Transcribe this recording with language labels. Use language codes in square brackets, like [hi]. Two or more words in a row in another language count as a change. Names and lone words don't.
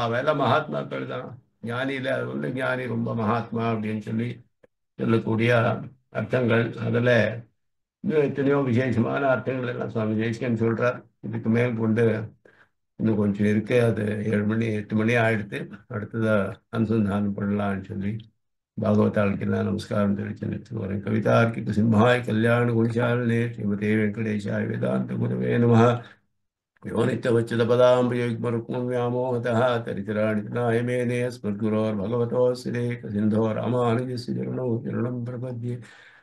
[ta] அதெல்லாம் மகாத்மாக்கள் தான், ஞானியில அது ஞானி ரொம்ப மகாத்மா அப்படின்னு சொல்லக்கூடிய அர்த்தங்கள். அதுல இன்னும் எத்தனையோ விசேஷமான அர்த்தங்கள் எல்லாம் சுவாமி தேசிகன் சொல்றார். இதுக்கு மேல் கொண்டு இன்னும் கொஞ்சம் இருக்கு. அது 7 மணி 8 மணி ஆயிடுத்து. அடுத்ததா அனுசந்தானம் பண்ணலாம்னு சொல்லி பாகவதாளுக்கு நான் நமஸ்காரம் தெரிவித்து நிறுத்தி வரேன். [sa] कवितार्किक सिंहाय कल्याण गुणशालिने श्रीमते वेङ्कटेशाय वेदान्त गुरवे नमः. यो नित्यवच्युतपदाम्बुजयुग्मरुक्मं व्यामोहतः तरितराणि तृणाय मेने अस्मद्गुरोर्भगवतोऽस्य देकसिन्धो रामानुजस्य चरणौ शरणं प्रपद्ये.